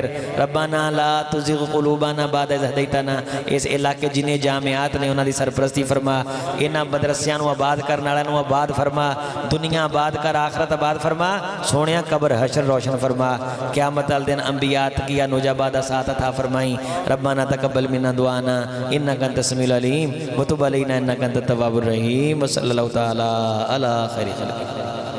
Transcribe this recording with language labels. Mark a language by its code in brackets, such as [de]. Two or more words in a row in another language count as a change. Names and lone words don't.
[ar] ربنا لا تزغ قلوبنا بعد إذ هديتنا. [pa] اس علاقے جنہیں جامعات نے اوہناں دی سرپرستی فرما، ایہناں مدرسیاں نوں آباد کرن والیاں نوں آباد فرما، دنیا آباد کر آخرت آباد فرما. سوہنیا قبر حشر روشن فرما، قیامت والے دن انبیا تقیا نجبا دا ساتھ عطا فرمائی. [ar] ربنا تقبل منا دعانا إنك أنت السميع العليم و تب علينا إنك أنت التواب الرحيم. صلى الله تعالى على خير خلق الله.